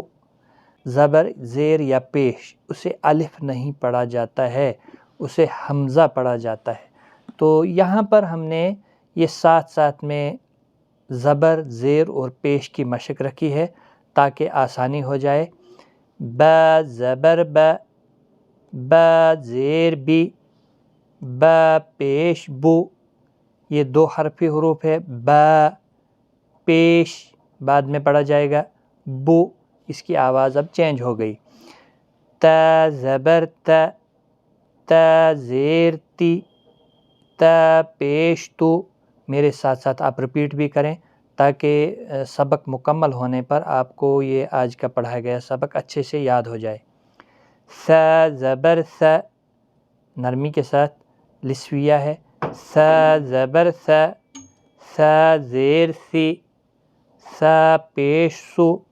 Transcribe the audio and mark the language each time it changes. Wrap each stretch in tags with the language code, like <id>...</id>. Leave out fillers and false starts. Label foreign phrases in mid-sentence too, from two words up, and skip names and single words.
<ur>زبر، زیر یا پیش اسے الف نہیں پڑھا جاتا ہے، اسے حمزہ پڑھا جاتا ہے۔ تو یہاں پر ہم نے یہ ساتھ ساتھ میں زبر، زیر اور پیش کی مشق رکھی ہے تاکہ آسانی ہو جائے۔ با زبر با، با زیر بی، با پیش بو، یہ دو حرفی حروف ہے۔ با پیش بعد میں پڑھا جائے گا، بو اس کی آواز اب چینج ہو گئی۔ تا زبر تا، تا زیر تی، تا پیش تو۔ میرے ساتھ ساتھ آپ رپیٹ بھی کریں تاکہ سبق مکمل ہونے پر آپ کو یہ آج کا پڑھایا گیا سبق اچھے سے یاد ہو جائے۔ سا زبر سا، نرمی کے ساتھ لسویہ ہے۔ سا زبر سا، سا زیر سی، سا پیش سو۔</ur>